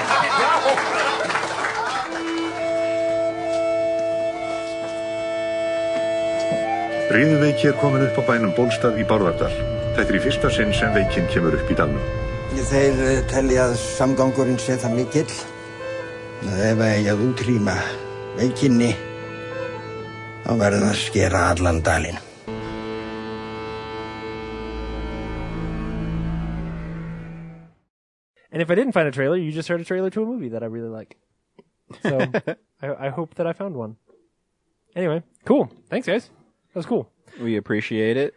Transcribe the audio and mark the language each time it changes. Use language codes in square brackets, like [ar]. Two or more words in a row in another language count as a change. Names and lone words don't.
[is] Riðuveiki er komin upp á bænum Bólstað í Bárðardal. Þetta í fyrsta sinn sem veikin kemur upp í dalnum. Þeir telja að samgangurinn sé það mikill að ef eigi að útrýma veikinni þá verður að skera allan dalinn. [en] And if I didn't find a trailer, you just heard a trailer to a movie that I really like. So I hope that I found one. Anyway, cool. Thanks, guys. That was cool. We appreciate it.